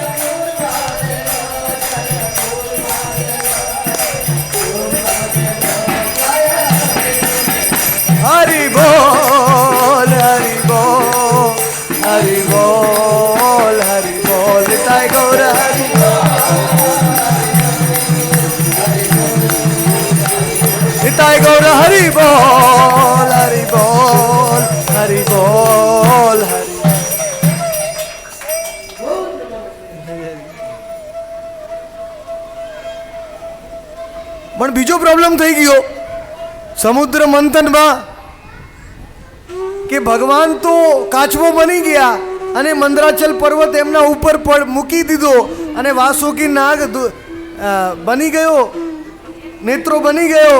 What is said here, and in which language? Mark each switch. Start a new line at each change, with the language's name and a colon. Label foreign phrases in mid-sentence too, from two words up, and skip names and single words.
Hindi: हरि बोल हरि बोल हरि बोल हरि बोल ताई गौर हरि ताई गौर हरि बोल हरि बोल हरि बोल हरि.
Gujarati: પણ બીજો પ્રોબ્લેમ થઈ ગયો સમુદ્ર મંથનમાં કે ભગવાન તો કાચબો બની ગયા અને મંદરાચલ પર્વત એમના ઉપર મૂકી દીધો અને વાસુકી નાગ બની ગયો, નેત્રો બની ગયો.